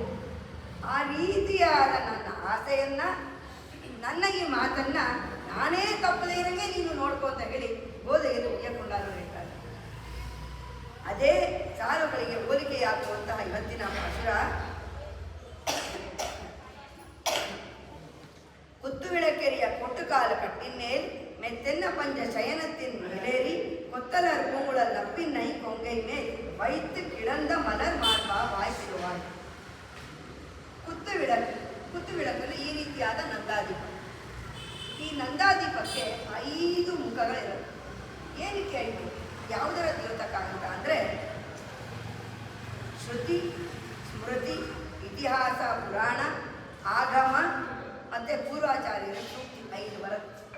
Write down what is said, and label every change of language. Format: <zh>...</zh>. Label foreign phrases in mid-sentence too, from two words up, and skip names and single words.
<kn>ಆ ರೀತಿಯಾದ ನನ್ನ ಆಸೆಯನ್ನ, ನನ್ನ ಈ ಮಾತನ್ನ ನಾನೇ ತಪ್ಪದೇ ಇರಂಗೆ ನೀನು ನೋಡ್ಕೊ ಅಂತ ಹೇಳಿ ಗೋಧೆಯಲ್ಲಿ ಉಯ್ಯಕೊಂಡಾರು ಹೇಳ್ತಾರೆ. ಅದೇ ಸಾಲುಗಳಿಗೆ ಹೋಲಿಕೆಯಾಗುವಂತಹ ಇವತ್ತಿನ ಪಾಶುರ.</kn> <ta>குத்துவிளக்கெரிய கோட்டுக்கால் கட்டில்மேல் மெத்தென்ன பஞ்ச சயனத்தின் மேலேறி கொத்தலர் பூங்குழல் நப்பின்னை கொங்கை மேல் வைத்து கிடந்த மலர் மார்பா வாய்ப்பிடுவாள்.</ta> <kn>ಕುತ್ತುವಿಳಕಲ್ಲಿ ಈ ರೀತಿಯಾದ ನಂದಾದೀಪ. ಈ ನಂದಾದೀಪಕ್ಕೆ 5 ಮುಖಗಳಿರುತ್ತೆ. ಏನಕ್ಕೆ 5? ಯಾವುದರ ದ್ಯೋತಕ ಅಂತ ಅಂದರೆ ಶ್ರುತಿ, ಸ್ಮೃತಿ, ಇತಿಹಾಸ, ಪುರಾಣ, ಆಗಮ ಮತ್ತು ಪೂರ್ವಾಚಾರ್ಯರ ಸೂಕ್ತಿ 5 ಬರುತ್ತೆ.</kn>